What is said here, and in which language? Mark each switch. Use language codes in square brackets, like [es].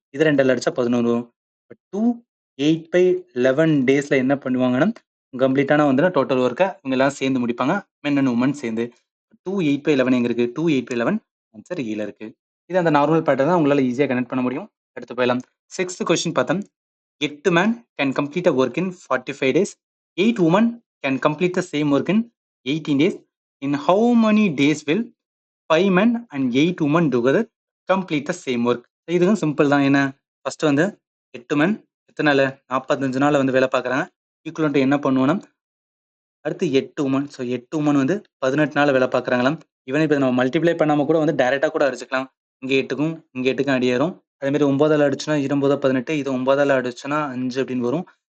[ta] இத 2ஆல அடிச்சா 11 வரும். 2 8/11 டேஸ்ல என்ன பண்ணுவாங்கன்னா, கம்ப்ளீட்டான வந்து டோட்டல் ஒர்க்க இவங்க எல்லாம் சேர்ந்து முடிப்பாங்க. மென் அண்ட் வுமன் சேர்ந்து. 2 8/11 எங்க இருக்கு? 2 8/11 ஆன்சர் ஈல இருக்கு. இது அந்த நார்மல் பேட்டர்ன் தான் உங்களால ஈஸியா கனெக்ட் பண்ண முடியும். அடுத்து போயிடலாம். 6th கொஸ்டின் பார்த்தோம். [en] 8 man can complete a work in 45 days. 8 woman can complete the same work in 18 days. In how many days will 5 men and 8 women together complete the same work. [ta] இதுவும் simple தான். என்ன? First வந்து 8 men எத்தனை நாள்? 45 நாள்ல வந்து வேலை பார்க்குறாங்க. ஈக்குவலன்ட் என்ன பண்ணுவோம்னா, அடுத்து 8 உமன். ஸோ 8 உமன் வந்து 18 நாள்ல வேலை பார்க்குறாங்களாம். ஈவன் இப்ப நம்ம மல்டிப்ளை பண்ணாம கூட வந்து டைரக்ட்டா கூட அடிச்சுக்கலாம். இங்க 8க்கும் இங்க 8க்கும் அடியேறும். அதே மாதிரி 9ஆல அடிச்சோம்னா 9 18. இது 9ஆல அடிச்சோம்னா 5 அப்படின்னு வரும்.